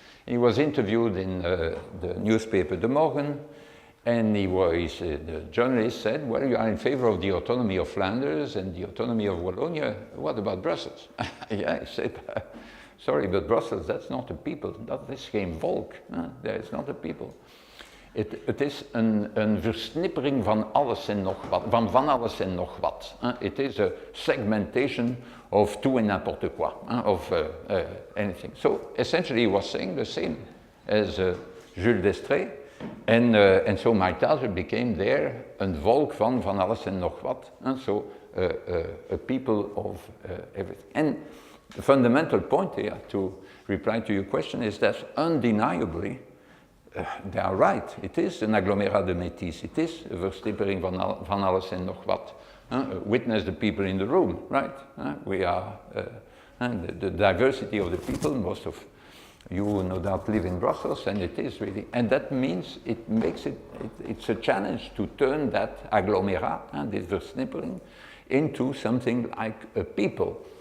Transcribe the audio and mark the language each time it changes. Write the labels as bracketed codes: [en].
[en] He was interviewed in the newspaper De Morgen, and the journalist said, well, you are in favor of the autonomy of Flanders and the autonomy of Wallonia. What about Brussels? Yeah, he said, sorry, but Brussels, that's not a people. [nl] Dat is geen volk. [en] That is not a people. [nl] Het is een versnippering van alles en nog wat, van alles en nog wat. [en] It is a segmentation of [fr] tout et n'importe quoi, [en] of anything. So essentially he was saying the same as Jules Destrée. And so my title became there, [nl] een volk van alles en nog wat. [en] So a people of everything. And the fundamental point here, to reply to your question, is that undeniably, they are right. It is an [fr] agglomérat de métis. [en] It is a [nl] verstippering van alles en nog wat. [en] Witness the people in the room, right? We are, the diversity of the people, most of you no doubt live in Brussels, and it is really, and that means it makes it's a challenge to turn that agglomérat, this versnippering, into something like a people.